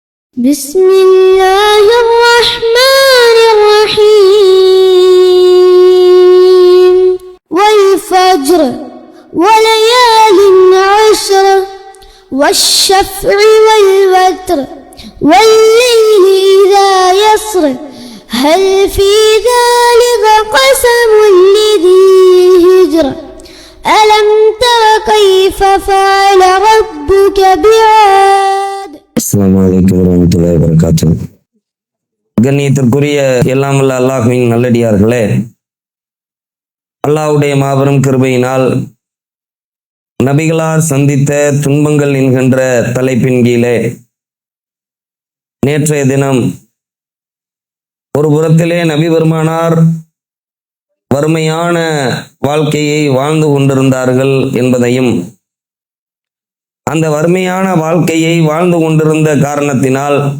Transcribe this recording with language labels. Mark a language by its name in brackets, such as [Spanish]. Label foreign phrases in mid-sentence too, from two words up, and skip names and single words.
[Arabic] بسم الله الرحمن الرحيم والفجر وليال عشر والشفع والوتر والليل إذا يسر هل في ذلك قسم لذي هجر ألم تر كيف فعل ربك بعاد. السلام عليكم ورحمة الله وبركاته. [Tamil] கண்ணியத்திற்குரிய எல்லாம் வல்ல அல்லாஹ்வின் நல்லடியார்களே, அல்லாஹ்வுடைய மாபெரும் கிருபையினால் நபிகளார் சந்தித்த துன்பங்கள் என்கின்ற தலைப்பின் கீழே நேற்றைய தினம் ஒரு புறத்திலே நபி பெருமானார் வறுமையான வாழ்க்கையை வாழ்ந்து கொண்டிருந்தார்கள் என்பதையும், அந்த வறுமையான வாழ்க்கையை வாழ்ந்து கொண்டிருந்த காரணத்தினால்